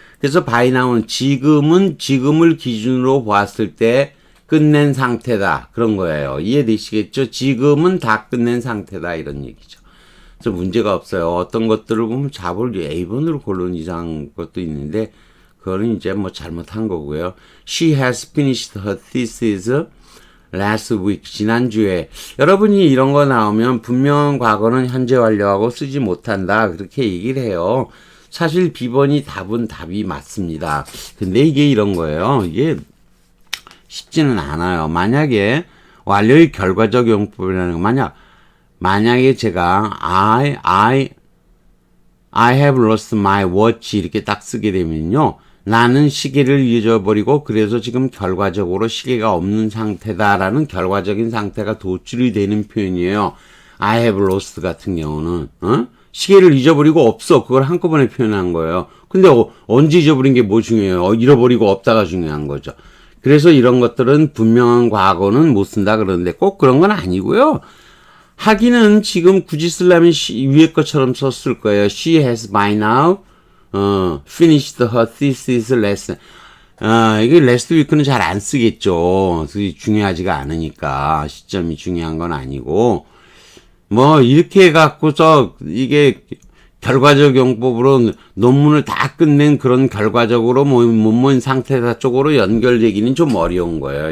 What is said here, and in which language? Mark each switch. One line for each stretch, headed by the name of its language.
Korean: 그래서 by now는 지금을 기준으로 보았을 때 끝낸 상태다. 그런 거예요. 이해되시겠죠? 지금은 다 끝낸 상태다. 이런 얘기죠. 그래서 문제가 없어요. 어떤 것들을 보면 잡을 A번으로 고른 이상한 것도 있는데 그거는 이제 잘못한 거고요.
English: She has finished her thesis last week.
Korean: 지난주에. 여러분이 이런 거 나오면 분명 과거는 현재 완료하고 쓰지 못한다. 그렇게 얘기를 해요. 사실 B번이 답이 맞습니다. 근데 이게 이런 거예요. 이게 쉽지는 않아요. 만약에 완료의 결과적 용법이라는 거, 만약 만약에 제가
English: I have lost my watch
Korean: 이렇게 딱 쓰게 되면요. 나는 시계를 잊어버리고 그래서 지금 결과적으로 시계가 없는 상태다라는 결과적인 상태가 도출이 되는 표현이에요.
English: I have lost
Korean: 같은 경우는 시계를 잊어버리고 없어. 그걸 한꺼번에 표현한 거예요. 근데 언제 잊어버린 게 뭐 중요해요? 잃어버리고 없다가 중요한 거죠. 그래서 이런 것들은 분명한 과거는 못 쓴다 그러는데 꼭 그런 건 아니고요. 하기는 지금 굳이 쓰려면 위에 것처럼 썼을 거예요.
English: She has by now finished her thesis lesson.
Korean: 이게 last week는 잘 안 쓰겠죠. 중요하지가 않으니까. 시점이 중요한 건 아니고. 뭐 이렇게 해갖고서 이게 결과적 용법으로 논문을 다 끝낸 그런 결과적으로 뭐뭔 상태다 쪽으로 연결되기는 좀 어려운 거예요.